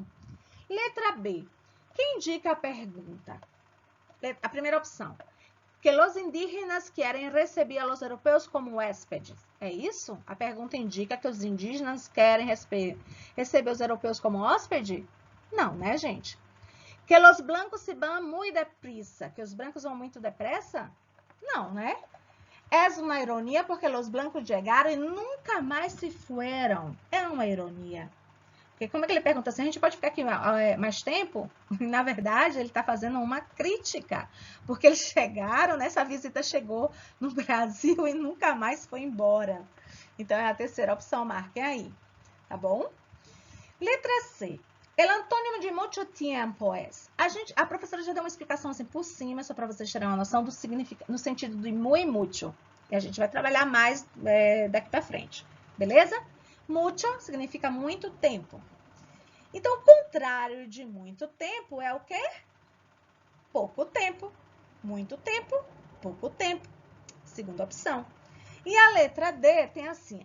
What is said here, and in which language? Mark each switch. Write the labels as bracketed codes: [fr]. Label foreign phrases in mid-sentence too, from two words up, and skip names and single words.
[pt] Letra B. Quem indica a pergunta? A primeira opção. Que los indígenas querem receber a los europeus como hóspedes. É isso? A pergunta indica que os indígenas querem receber os europeus como hóspede? Não, né, gente? [es] Que los blancos se van muy deprisa. [pt] Que os brancos vão muito depressa? Não, né? É uma ironia porque os blancos chegaram e nunca mais se foram. É uma ironia. Porque como é que ele pergunta assim, a gente pode ficar aqui mais tempo? Na verdade, ele está fazendo uma crítica. Porque eles chegaram, né? Essa visita chegou no Brasil e nunca mais foi embora. Então, é a terceira opção, marquem aí. Tá bom? Letra C. [es] El antônimo de mucho tiempo es. [pt] A professora já deu uma explicação assim por cima, só para vocês terem uma noção do significado, no sentido de [es] muy mucho. [pt] E a gente vai trabalhar mais daqui para frente. Beleza? Mucho significa muito tempo. Então, o contrário de muito tempo é o quê? Pouco tempo. Muito tempo, pouco tempo. Segunda opção. E a letra D tem assim.